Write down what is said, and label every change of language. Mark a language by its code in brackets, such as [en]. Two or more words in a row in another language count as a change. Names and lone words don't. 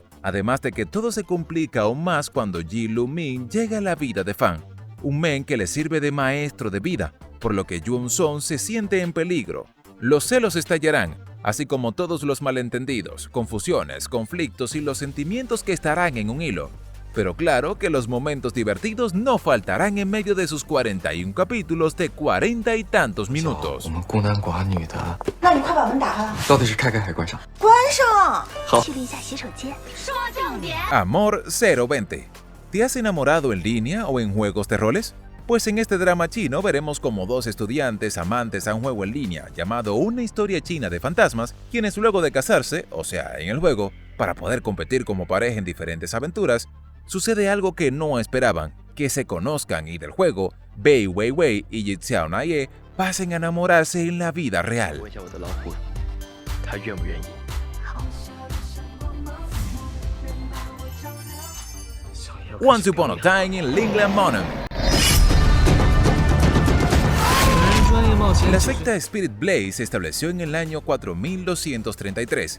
[es] Además de que todo se complica aún más cuando Ji Lu-min llega a la vida de Fan, un men que le sirve de maestro de vida, por lo que Yoon-son se siente en peligro. Los celos estallarán, así como todos los malentendidos, confusiones, conflictos y los sentimientos que estarán en un hilo. Pero claro que los momentos divertidos no faltarán en medio de sus 41 capítulos de 40 y tantos minutos. [zh] 我们孤男寡女的，那你快把门打开了，到底是开还关上？关上。好。去了一下洗手间。说重点。 [es] Amor 020. ¿Te has enamorado en línea o en juegos de roles? Pues en este drama chino veremos como 2 estudiantes amantes a un juego en línea llamado Una historia china de fantasmas, quienes luego de casarse, o sea, en el juego, para poder competir como pareja en diferentes aventuras, sucede algo que no esperaban, que se conozcan y del juego, Bei Weiwei y Yi Xiao Naye pasen a enamorarse en la vida real. [zh] 问一下我的老虎，他愿不愿意？ [es] Once Upon a Time in Lingland Monument. La secta Spirit Blade se estableció en el año 4233.